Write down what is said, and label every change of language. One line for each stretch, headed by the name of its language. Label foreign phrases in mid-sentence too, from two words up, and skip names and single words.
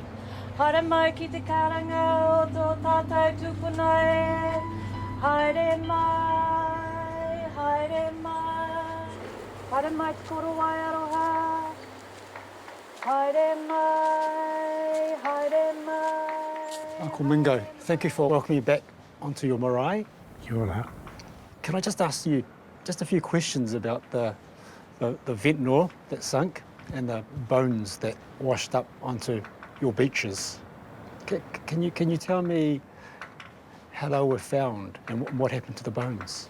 Māori: Haere mai ki te karanga o tō tātou tūpuna e. Haere mai, haere mai. Haere mai te koro wai aroha. Haere mai, haere mai.
English: Uncle Mingo, thank you for welcoming me back onto your marae.
Māori: Kia ora.
English: Can I just ask you just a few questions about the Ventnor that sunk and the bones that washed up onto your beaches? Can you tell me how they were found and what happened to the bones?